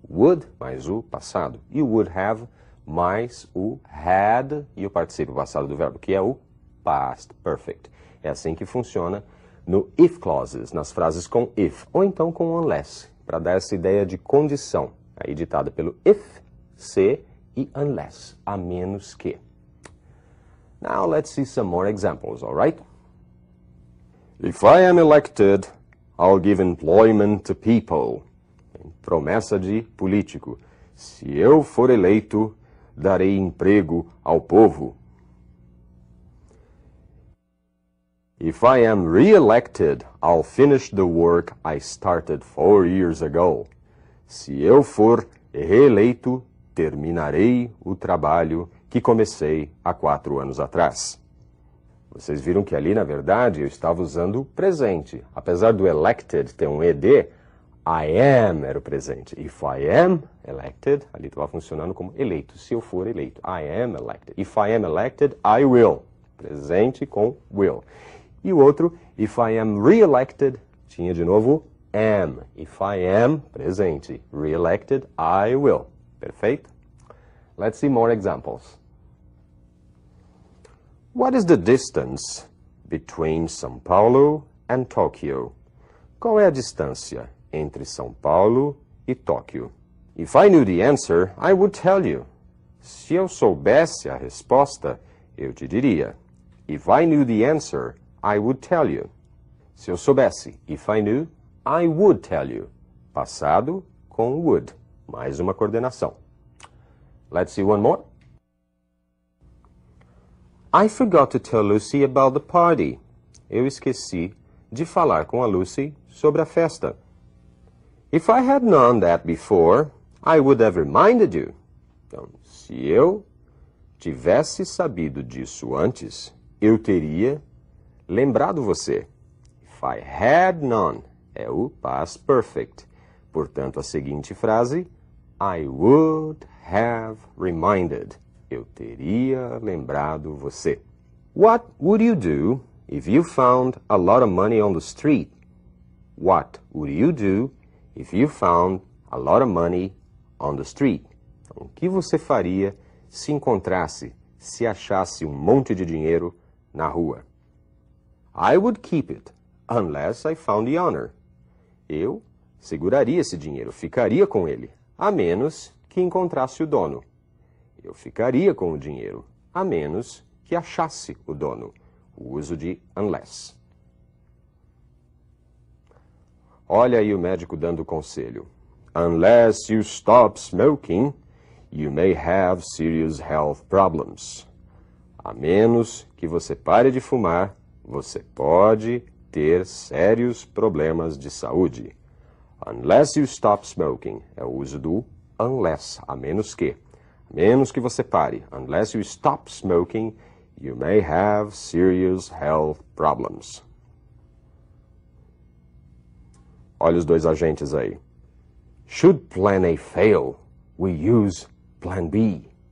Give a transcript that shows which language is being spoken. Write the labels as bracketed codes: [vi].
[pt] Would mais o passado. E o would have mais o had e o participio passado do verbo, que é o past perfect. É assim que funciona no if clauses, nas frases com if, ou então com unless, para dar essa ideia de condição, aí ditada pelo if, se e unless, a menos que. [en] Now let's see some more examples, all right? If I am elected, I'll give employment to people. [pt] Promessa de político. Se eu for eleito, darei emprego ao povo. [en] If I am re-elected, I'll finish the work I started 4 years ago. [pt] Se eu for reeleito, terminarei o trabalho que comecei há 4 anos atrás. Vocês viram que ali, na verdade, eu estava usando o presente. Apesar do elected ter um ed, I am era o presente. If I am elected, ali estava funcionando como eleito. Se eu for eleito, [en] I am elected. If I am elected, I will. [pt] Presente com will. E o outro, [en] if I am re-elected, [pt] tinha de novo am. [en] If I am, presente. Re-elected, I will. Perfeito? Let's see more examples. What is the distance between São Paulo and Tokyo? [pt] Qual é a distância entre São Paulo e Tóquio? [en] If I knew the answer, I would tell you. [pt] Se eu soubesse a resposta, eu te diria. [en] If I knew the answer, I would tell you. [pt] Se eu soubesse, [en] if I knew, I would tell you. [pt] Passado com would. Mais uma coordenação. [en] Let's see one more. I forgot to tell Lucy about the party. [pt] Eu esqueci de falar com a Lucy sobre a festa. [en] If I had known that before, I would have reminded you. [pt] Então, se eu tivesse sabido disso antes, eu teria lembrado você. [en] If I had known [pt] é o past perfect. Portanto, a seguinte frase, [en] I would have reminded. [pt] Eu teria lembrado você. [en] What would you do if you found a lot of money on the street? What would you do if you found a lot of money on the street? [pt] Então, o que você faria se encontrasse, se achasse um monte de dinheiro na rua? [en] I would keep it, unless I found the owner. [pt] Eu seguraria esse dinheiro, ficaria com ele, a menos que encontrasse o dono. Eu ficaria com o dinheiro, a menos que achasse o dono. O uso de unless. Olha aí o médico dando conselho. [en] Unless you stop smoking, you may have serious health problems. [pt] A menos que você pare de fumar, você pode ter sérios problemas de saúde. [en] Unless you stop smoking [pt] é o uso do unless, a menos que. A menos que você pare. [en] Unless you stop smoking, you may have serious health problems. [pt] Olha os dois agentes aí. [en] Should plan A fail, we use plan B.